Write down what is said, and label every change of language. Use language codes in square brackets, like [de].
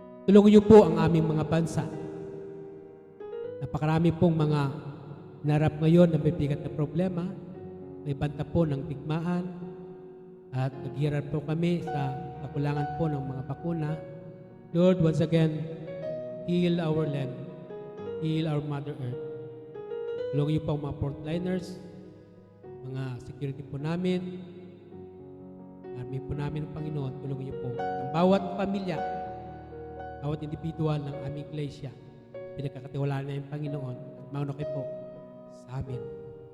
[tl] Tulungan niyo po ang aming mga bansa. Napakarami pong mga narap ngayon na may bigat na problema. May banta po ng digmaan at naghihirap po kami sa kakulangan po ng mga bakuna. [en] Lord, once again, heal our land, heal our Mother Earth. [tl] Tulungan niyo po ang mga frontliners, mga security po namin, army po namin ng Panginoon. Tulungan niyo po ang bawat pamilya, bawat individual ng aming iglesia. Pinagkakatiwalaan na yung Panginoon at mauna kayo po sa amin.